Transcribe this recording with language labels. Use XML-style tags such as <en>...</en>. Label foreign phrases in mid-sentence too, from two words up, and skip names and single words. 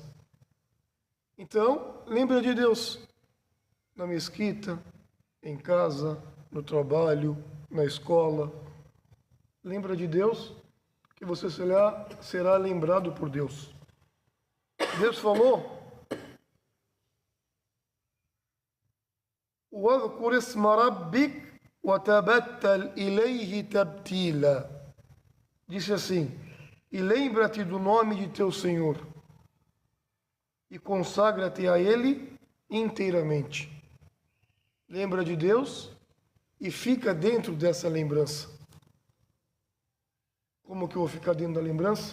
<pt>Então, lembra de Deus. Na mesquita, em casa, no trabalho, na escola. Lembra de Deus, que você será lembrado por Deus. Deus falou:</pt> <ar>وَاذْكُرِ اسْمَ رَبِّكَ وَتَبَتَّلْ إِلَيْهِ تَبْتِيلًا.</ar> <pt>Disse assim: e lembra-te do nome de teu Senhor e consagra-te a Ele inteiramente. Lembra de Deus e fica dentro dessa lembrança. Como que eu vou ficar dentro da lembrança?</pt>